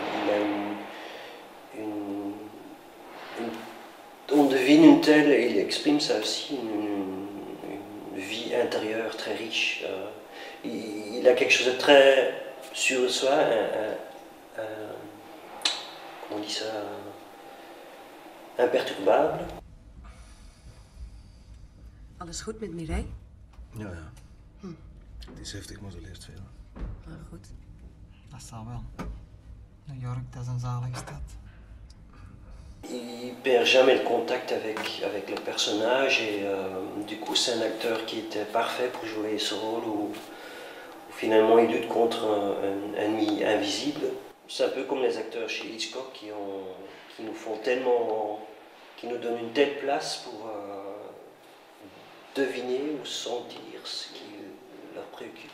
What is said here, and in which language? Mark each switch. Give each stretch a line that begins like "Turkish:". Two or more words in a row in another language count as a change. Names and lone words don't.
French: On devine une telle, et il exprime ça aussi, une vie intérieure très riche. Il a quelque chose de très sur soi, comment on dit ça, imperturbable.
Dutch: Alles goed met Mireille? Ja. Het is heftig, maar ze leert veel. Ah, goed. Dat zal wel. New York, dat is een zalige stad.
French: Il perd jamais le contact avec le personnage et du coup c'est un acteur qui était parfait pour jouer ce rôle où finalement il lutte contre un ennemi invisible. C'est un peu comme les acteurs chez Hitchcock qui nous font tellement, qui nous donnent une telle place pour deviner ou sentir ce qui leur préoccupe.